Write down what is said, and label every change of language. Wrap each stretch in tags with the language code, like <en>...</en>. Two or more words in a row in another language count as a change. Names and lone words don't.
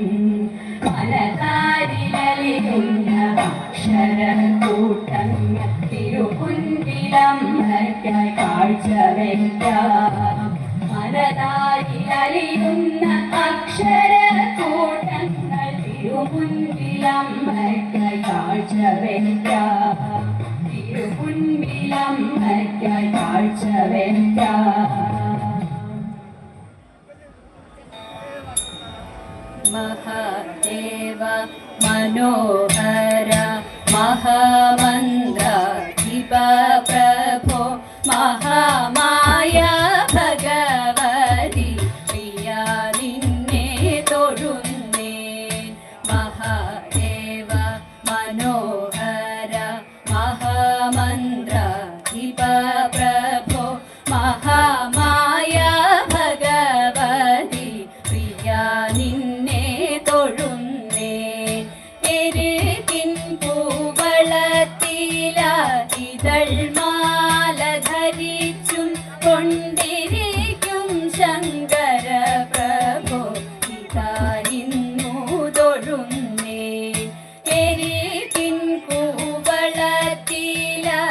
<ml>മനതാരിലലിയുന്ന അക്ഷരക്കൂട്ടങ്ങൾ തിരുമുൻപിലമ്മയ്ക്കായി കാഴ്ച വയ്ക്കാം മനതാരിലലിയുന്ന അക്ഷരക്കൂട്ടങ്ങൾ തിരുമുൻപിലമ്മയ്ക്കായി കാഴ്ച വയ്ക്കാം തിരുമുൻപിലമ്മയ്ക്കായി കാഴ്ച വയ്ക്കാം.</ml> <sa>महादेव मनोहर महामन्दाधिप प्रभो महामाया भगवती प्रिया</sa> <ml>നിന്നെ തൊഴുന്നേ</ml> <sa>महादेव मनोहर महामन्दाधिप प्रभो महामाया भगवती प्रिया</sa> <ml>निन्ने തൊഴുന്നേ എരുകിൻ പൂവളത്തില ഇതൾമാല ധരിച്ചും കൊണ്ടിരിക്കും ശങ്കര പ്രഭോ ഇതായിരുന്നു തൊഴുന്നേ എരുകിൻ പൂവളത്തില</ml>